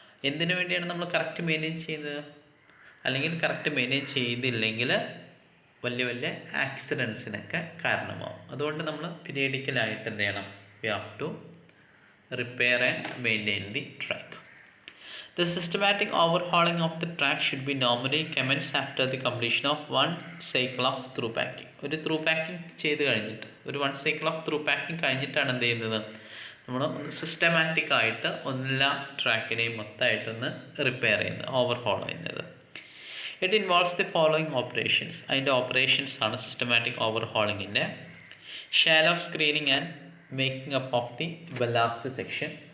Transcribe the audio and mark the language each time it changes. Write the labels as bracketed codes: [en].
[ml] എന്തിനു വേണ്ടിയാണ് നമ്മൾ കറക്റ്റ് മെയിൻറ്റെയിൻ ചെയ്യുന്നത്? അല്ലെങ്കിൽ കറക്റ്റ് മെയിൻറ്റെയിൻ ചെയ്തില്ലെങ്കിൽ വലിയ വലിയ ആക്സിഡൻസിനൊക്കെ കാരണമാവും. അതുകൊണ്ട് നമ്മൾ പീരിയഡിക്കലായിട്ട് എന്ത് ചെയ്യണം, [en] We have to repair and maintain the track. The systematic overhauling of the track should be normally commenced after the completion of one cycle of through packing. [ml] ഒരു ത്രൂ പാക്കിംഗ് ചെയ്ത് കഴിഞ്ഞിട്ട്, ഒരു one cycle of through packing കഴിഞ്ഞിട്ടാണ് എന്ത് ചെയ്യുന്നത്, നമ്മൾ ഒന്ന് systematic ആയിട്ട് എല്ലാ ട്രാക്കിനെയും മൊത്തമായിട്ടൊന്ന് റിപ്പയർ ചെയ്യുന്നത്, ഓവർഹോൾ ചെയ്യുന്നത്. [en] It involves the following operations. [ml] അതിൻ്റെ ഓപ്പറേഷൻസ് ആണ് systematic ഓവർഹോളിങ്ങിൻ്റെ: [en] Shallow screening and making up of the ballast section.